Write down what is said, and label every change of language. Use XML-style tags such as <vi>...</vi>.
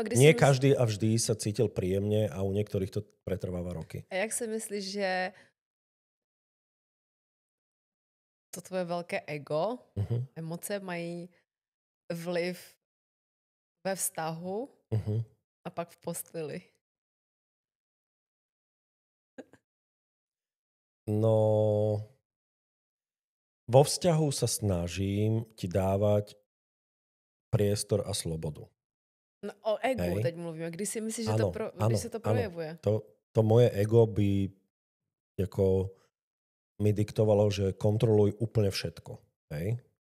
<sk>nie každý a vždy sa cítil príjemne a u niektorých to pretrváva roky.</sk> <cs>A jak si myslíš, že to tvoje velké ego, emoce mají vliv ve vztahu a pak v posteli?</cs> <sk>No, vo vzťahu sa snažím ti dávať priestor a slobodu.</sk> <cs>No, o egu</cs> <sk>Hej.</sk> <cs>teď mluvíme. Kdy si myslíš, že</cs> <sk>Áno,</sk> <cs>kdy se to projevuje?</cs> <sk>To moje ego by ako mi diktovalo, že kontroluj úplne všetko. Hej?</sk>